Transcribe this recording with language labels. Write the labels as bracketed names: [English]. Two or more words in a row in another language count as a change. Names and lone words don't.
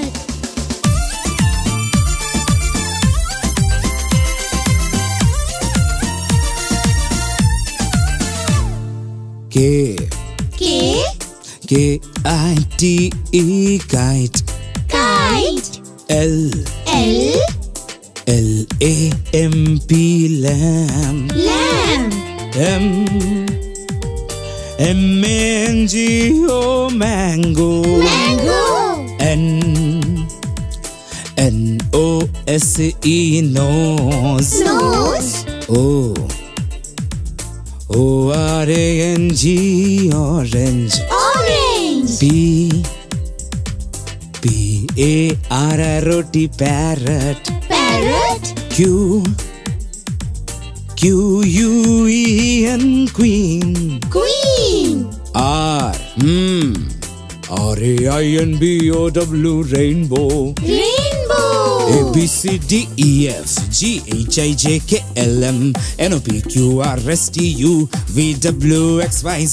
[English] K. K. K-I-T-E kite. Kite. L. L. L-A-M-P lamb. Lamb. M-A-N-G-O mango. Mango. N-O-S-E nose. Nose. O-R-A-N-G orange. Orange. P-A-R-R-O-T parrot. Parrot. Q-U-E-N queen. Queen. R-A-I-N-B-O-W rainbow. Rainbow. A-B-C-D-E-F-G-H-I-J-K-L-M N-O-P-Q-R-S-T-U-V-W-X-Y-Z.